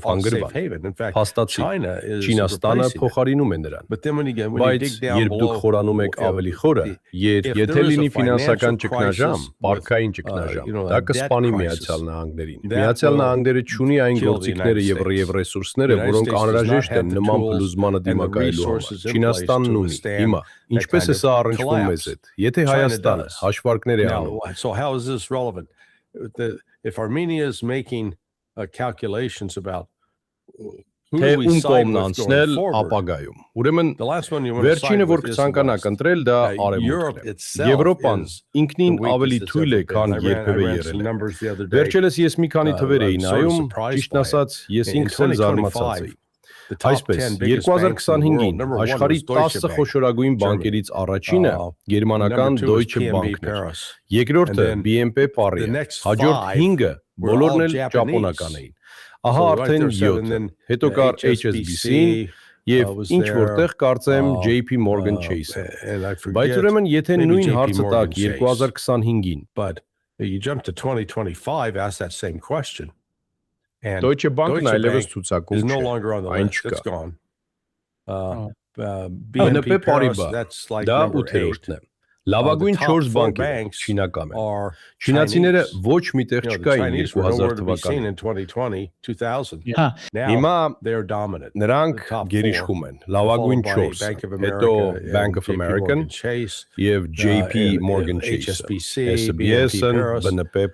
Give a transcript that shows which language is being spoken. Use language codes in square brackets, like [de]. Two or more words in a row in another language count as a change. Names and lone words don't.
[hy] հանգրվան։ Փաստացի, Չինաստանը փոխարինում է նրան։ Բայց երբ դուք խորանում եք ավելի խորը, եթե լինի ֆինանսական ճգնաժամ, պարքային ճգնաժամ, դա կսպանի Միացյալ Նահանգներին։ Միացյալ Նահանգները չունի այն գործիքները եւ ռեսուրսները, որոնք անհրաժեշտ են նման փլուզմանը դիմակայելու համար։ Չինաստանն ունի։ Հիմա ինչպես է սա առնչվում մեզ հետ։ Եթե Հայաստանը հաշվարկներ է անում, [en] this relevant? If Armenia is making calculations about [hy] թե ում կողմն անցնել ապագայում։ Ուրեմն վերջինը որ կցանկանաք ընտրել դա արևմուտքն է։ Եվրոպան ինքնին ավելի թույլ է, քան երբևէ եղել։ Վերջերս ես մի քանի թվեր էի նայում, ճիշտն ասած, ես ինքս էլ զարմացած էի։ Այսպես, 2025-ին աշխարհի 10 խոշորագույն բանկերից առաջինը գերմանական Deutsche Bank-ն էր, երկրորդը BNP Paribas, հաջորդ 5-ը բոլորն էլ ճապոնական էին։ Ահա արդեն 7, հետո կար HSBC-ն եւ ինչ որտեղ կարծեմ JP Morgan Chase-ը։ Բայց ուրեմն եթե նույն հարցը տակ 2025-ին, [en] but you jump to 2025 ask that same question. [hy] Deutsche Bank-ն այլևս ցուցակում [en] no longer on the list. It's gone. [hy] BNP Paribas դա 8-րդն է։ Լավագույն 4 բանկերը չինական են։ Չինացիները ոչ միտեղ չկային 2000 թվականին։ Հիմա նրանք գերիշխում են։ Լավագույն 4, հետո Bank of American եւ JP Morgan Chase, SBS-ն, BNP